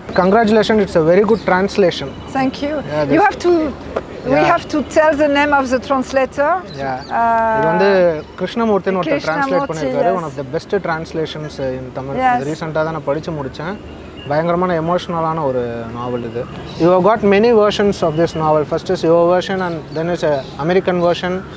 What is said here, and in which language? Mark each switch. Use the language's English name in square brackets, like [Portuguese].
[English] Congratulations, it's a very good translation. Thank you. You have to. We have to tell the name of the translator. [Tamil] இது வந்து கிருஷ்ணமூர்த்தின்னு ஒருத்தர் translate பண்ணியிருக்காரு. [English] Yes. One of the best translations in Tamil. Yes. [Tamil] இது ரீசெண்டாக தான் நான் படித்து முடித்தேன். பயங்கரமான எமோஷ்னலான ஒரு நாவல் இது. [English] You have got many versions of this novel. First is your version and then is a American version.